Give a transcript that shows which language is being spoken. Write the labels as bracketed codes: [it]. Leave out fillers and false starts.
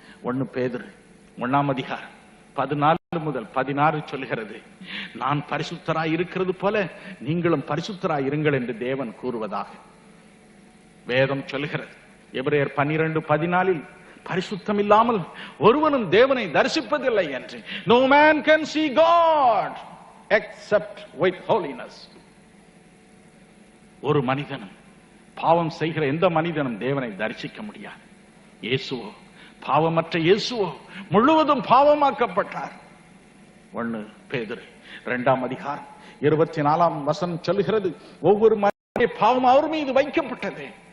[ta] 1 பேதுரு 1ஆம் அதிகாரம் 14 முதல் 16 சொல்கிறது, நான் பரிசுத்தராய் இருக்கிறது போல நீங்களும் பரிசுத்தராய் இருங்கள் என்று தேவன் கூறுவதாக வேதம் சொல்கிறது. எபிரேயர் 12:14 பரிசுத்தம் இல்லாமல் ஒருவனும் தேவனை தரிசிப்பதில்லை என்று. [en] No man can see God except with holiness. [ta] ஒரு மனிதனும், பாவம் செய்கிற எந்த மனிதனும் தேவனை தரிசிக்க முடியாது. இயேசுவோ, பாவமற்ற இயேசுவோ முழுவதும் பாவமாக்கப்பட்டார். 1 பேதுரு 2ஆம் அதிகாரம் 24ஆம் வசனம் சொல்லுகிறது, ஒவ்வொரு மனிதனுடைய பாவம் அவர் மீது வைக்கப்பட்டது.